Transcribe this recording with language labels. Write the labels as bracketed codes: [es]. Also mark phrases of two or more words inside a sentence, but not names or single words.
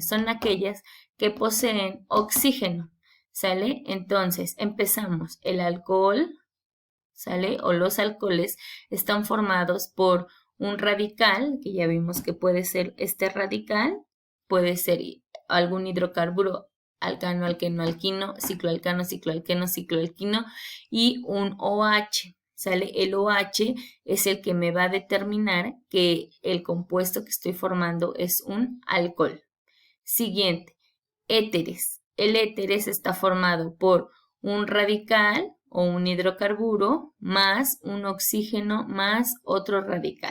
[es] Son aquellas que poseen oxígeno, ¿sale? Entonces, empezamos. El alcohol, ¿sale? O los alcoholes están formados por un radical, que ya vimos que puede ser este radical, puede ser algún hidrocarburo, alcano, alqueno, alquino, cicloalcano, cicloalqueno, cicloalquino y un OH, ¿sale? El OH es el que me va a determinar que el compuesto que estoy formando es un alcohol. Siguiente, éteres. El éteres está formado por un radical o un hidrocarburo más un oxígeno más otro radical.